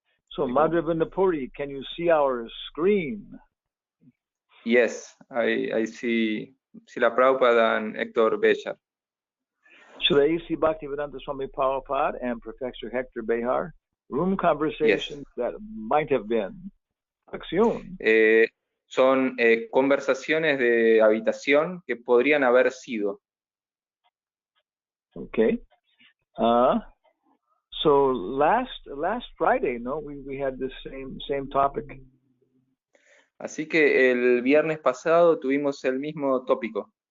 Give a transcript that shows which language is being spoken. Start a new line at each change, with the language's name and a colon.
English: So Madhavendra Puri, can you see our screen? Yes, I see Srila Prabhupada and Héctor Béjar. Srila A.C. Bhaktivedanta Swami Prabhupada and Professor Héctor Béjar. Room conversations that might have been.
Spanish: Acción. Son conversaciones de habitación que podrían haber sido.
English: Okay. So last Friday, no, we had the same topic.
Spanish: Así que el viernes pasado tuvimos el mismo tópico.